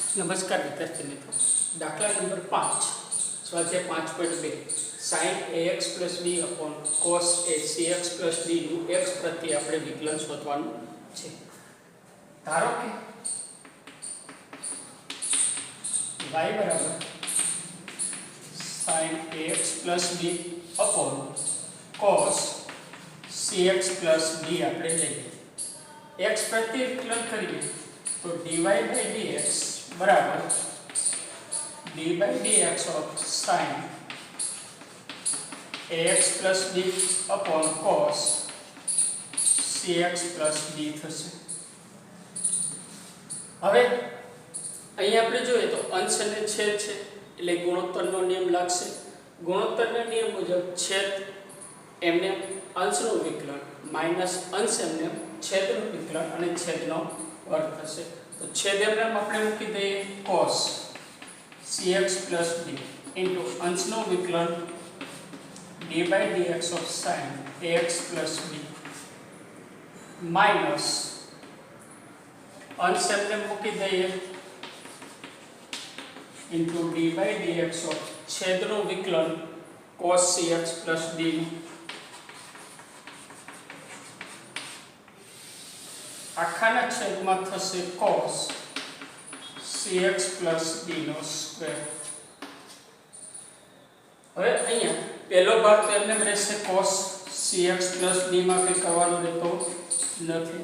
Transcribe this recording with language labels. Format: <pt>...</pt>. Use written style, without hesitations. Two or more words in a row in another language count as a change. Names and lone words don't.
<hi>नमस्कार विद्यार्थी मित्रों,</hi> <gu>દાખલા નંબર 5 સ્વાધ્યાય 5.2</gu> <en>sin ax plus b upon cos a cx plus d</en> <gu>નું x પ્રત્યે આપણે વિકલન શોધવાનું છે। ધારો કે y બરાબર</gu> <en>sin ax plus b upon cos cx plus d</en> <gu>આપણે લઈએ। x પ્રત્યે વિકલન કરીએ તો</gu> <en>dy by dx</en> <gu>बराबर</gu> <en>d by dx of sin ax plus b upon cos cx plus d</en> <gu>થશે। હવે અહીં આપણે જોઈએ તો અંશ અને છેદ છે એટલે ગુણોત્તરનો નિયમ લાગશે। ગુણોત્તરના નિયમ મુજબ છેદ એમને અંશનું વિકલન માઈનસ અંશ એમને છેદનું વિકલન અને છેદનો વર્ગ થશે।</gu> <hi>तो छेद में</hi> <gu>આપણે મૂકી દઈએ</gu> <en>cos cx plus d into</en> <gu>અંશનો વિકલન</gu> <en>d by dx of sin ax plus b</en> <gu>minus અંશ એમને મૂકી દઈએ</gu> <en>into d by dx of</en> <gu>છેદનો વિકલન</gu> <en>cos cx plus d</en> <gu>આખાના છેદમાં થશે</gu> <en>cos cx plus d</en> <gu>નો સ્ક્વેર। હવે અહીંયા પહેલો ભાગ તો એમને રહેશે</gu> <en>cos cx plus d</en> <gu>માં કંઈ કરવાનું રહેતો નથી।</gu>